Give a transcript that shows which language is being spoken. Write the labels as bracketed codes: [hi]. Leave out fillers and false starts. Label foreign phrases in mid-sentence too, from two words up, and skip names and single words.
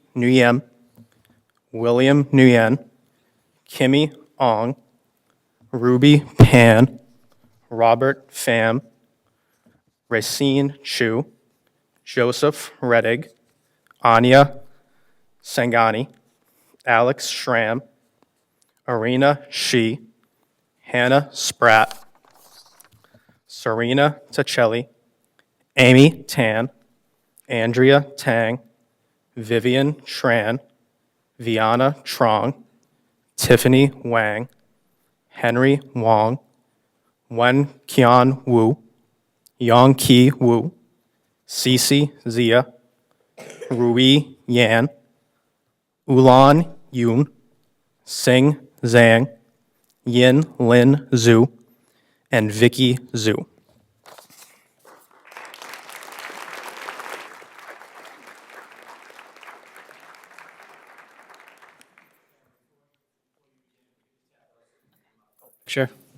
[en] Nguyen, William Nguyen, Kimmy Ong, Ruby Pan, Robert Pham, Racine Chu, Joseph Rettig, Anya Sangani, Alex Schramm, Arena Shi, Hannah Spratt, Serena Tacelli, Amy Tan, Andrea Tang, Vivian Tran, Viana Trong, Tiffany Wang, Henry Wong, Wen Qian Wu, Yong Ki Wu, Cece Zia, Rui Yan, Ulan Yoon, Sing Zhang, Yin Lin Zhu, and Vicky Zhu. Sure.